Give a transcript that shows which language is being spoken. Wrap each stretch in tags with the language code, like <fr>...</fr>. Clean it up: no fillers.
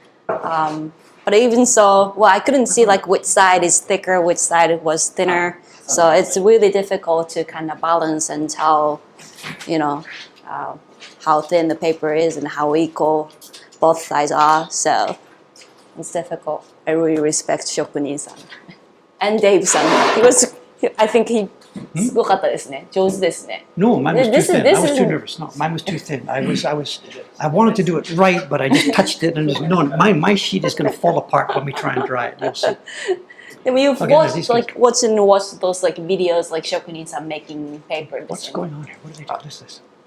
<en>But even so, well, I couldn't see like which side is thicker, which side was thinner, so it's really difficult to kind of balance and tell, how thin the paper is and how equal both sides are. So it's difficult. I really respect Shokunin-san. And Dave-san. I think he</en> <ja>すごかったですね。上手ですね。</ja> <en>No, mine was too This is- thin. this I was too is- nervous. No, mine was too thin. I wanted to do it right, but I just touched it, and no, my sheet is going to fall apart when we try and dry it. You'll see. Then you've Okay, watched these like watch those like videos like Shokunin-san making paper. What's going on here? What are they doing? What is this?</en>